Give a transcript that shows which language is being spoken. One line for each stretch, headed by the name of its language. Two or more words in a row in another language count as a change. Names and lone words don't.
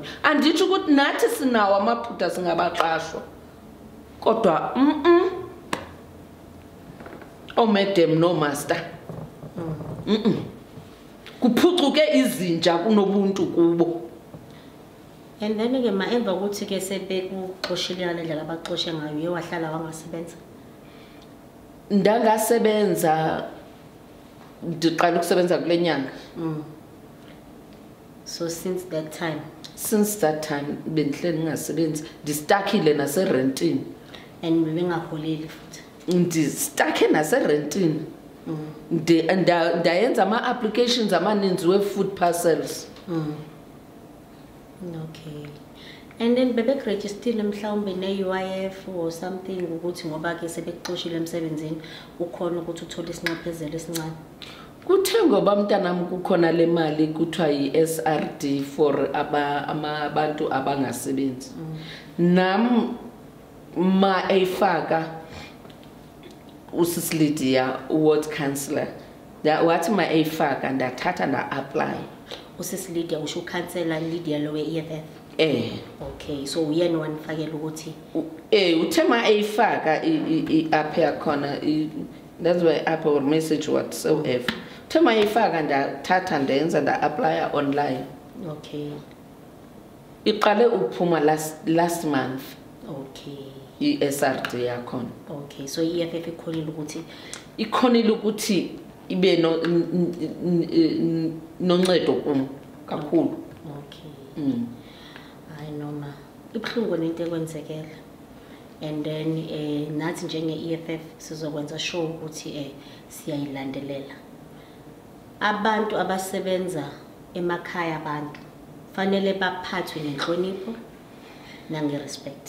Xhosa: Anditsho ukuthi nathi sinawo amaphutha singabaqashwa. Kodwa omedem no master. Kuphucuke izinja kunobuntu kubo.
English: And then again,
Xhosa: emva kokuthi ke sebekuxoshilana lendlela abaxoshe ngayo uye wahlala wangasebenza. Ndangasebenza ndiqala ukusebenza kule nyanga.
English: So since that time
Xhosa: bendihleli ngingasebenzi, ndistakile naserentini. And bebengaholeli futhi. Ndistakhe naserentini. Ndayenza ama-applications amaninzi we-food parcels. Okay.
English: And then
Xhosa: bebekurejistile mhlawumbe ne-UIF
English: or something
Xhosa: ukuthi ngoba ke sebekuxoshile emsebenzini ukhona ukuthi uthole isinxephezelo esincane. Kuthe ngoba mntanami kukhona le mali kuthiwa yi-SRD for abantu abangasebenzi. Nam ma eyifaka usisi Lydia ward councillor. Wathi ma eyifaka ndathatha nda-apply. Usisi Lydia usho ukhansela Lydia lo we-EFF.
English: Okay, so
Xhosa: uyena wanifakela ukuthi uthe ma eyifaka i-app yakhona,
English: that's why app or message whatsoever.
Xhosa: Uthe ma eyifaka ndathatha ndenza nda-applya online. Okay. Iqale ukuphuma
English: last month. Okay.
Xhosa: I-SRD yakhona.
English: Okay, so i-EFF
Xhosa: ikhonile ukuthi ibe noncedo kum kakhulu.
English: Okay. I know ma.
Xhosa: Ibhlungu nento ekwenzekela.
English: And then
Xhosa: nathi njenge-EFF sizokwenza sure ukuthi siyayilandelela. Abantu abasebenza emakhaya abantu fanele baphathwe ngenhlonipho nange-respect.